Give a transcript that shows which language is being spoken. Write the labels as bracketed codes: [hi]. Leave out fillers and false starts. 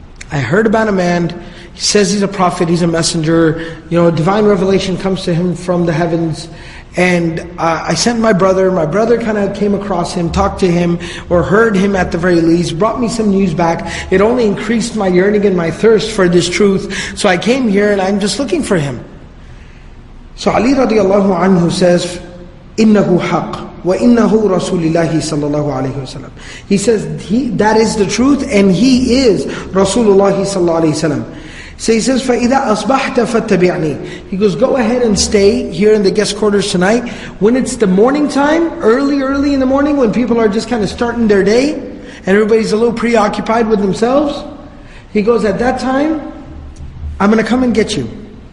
[en] I heard about a man, he says he's a prophet, he's a messenger, divine revelation comes to him from the heavens. And I sent my brother kind of came across him, talked to him, or heard him at the very least, brought me some news back. It only increased my yearning and my thirst for this truth. So I came here and I'm just looking for him. So Ali radiallahu anhu says, [ar] إِنَّهُ حَقٌّ وَإِنَّهُ رَسُولِ اللَّهِ صَلَّى اللَّهُ عَلَيْهِ وَسَلَّمَ. [en] He says, that is the truth and he is Rasulullah sallallahu alayhi wasallam. So he says, [ar] فَإِذَا أَصْبَحْتَ فَاتَّبِعْنِي. [en] He goes, go ahead and stay here in the guest quarters tonight. When it's the morning time, early in the morning, when people are just kind of starting their day, and everybody's a little preoccupied with themselves, he goes, at that time, I'm going to come and get you.